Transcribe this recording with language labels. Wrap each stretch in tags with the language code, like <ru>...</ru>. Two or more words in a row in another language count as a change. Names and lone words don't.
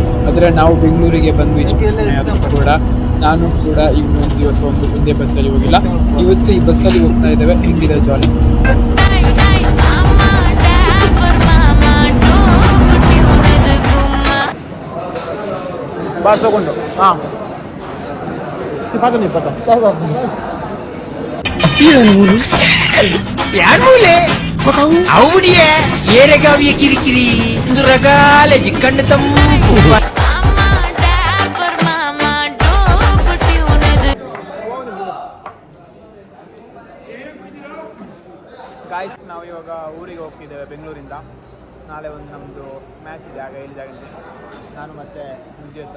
<kn>ಆದರೆ ನಾವು ಬೆಂಗಳೂರಿಗೆ ಬಂದು ಇಷ್ಟು ಸಮಯ ಆದರೂ ಕೂಡ ನಾನು ಕೂಡ ಇನ್ನೊಂದು ದಿವಸ ಒಂದೇ ಬಸ್ಸಲ್ಲಿ ಹೋಗಿಲ್ಲ. ಇವತ್ತು ಈ ಬಸ್ಸಲ್ಲಿ ಹೋಗ್ತಾ ಇದ್ದೇವೆ. ಹೆಂಗಿದೆ ಜಾಲಿ. ತಗೊಂಡು అవుడియే ఏరగావియ కిరికిరి దురగాల జిక్కన్న తంపు ಗಾಯ್ಸ್, ನಾವು ಇವಾಗ ಊರಿಗೆ ಹೋಗ್ತಿದ್ದೇವೆ ಬೆಂಗಳೂರಿಂದ. ನಾಳೆ ಒಂದು ನಮ್ಮದು ಮ್ಯಾಚ್ ಇದೆ. ಆಗ ಹೇಳಿದಾಗಿದೆ ನಾನು ಮತ್ತು ವಿಜೇತ.</kn>